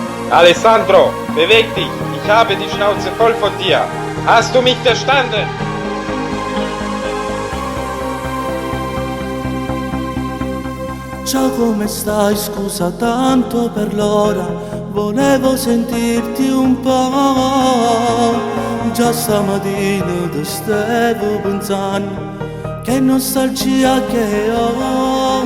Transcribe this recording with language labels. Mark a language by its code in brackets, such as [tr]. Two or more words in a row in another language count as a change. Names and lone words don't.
[de] Alessandro, beweg dich! Ich habe die Schnauze voll von dir! Hast du mich verstanden? [it] Ciao, come stai? Scusa tanto per l'ora, volevo sentirti un po'. Già stamattina ti stavo pensando, che nostalgia che ho.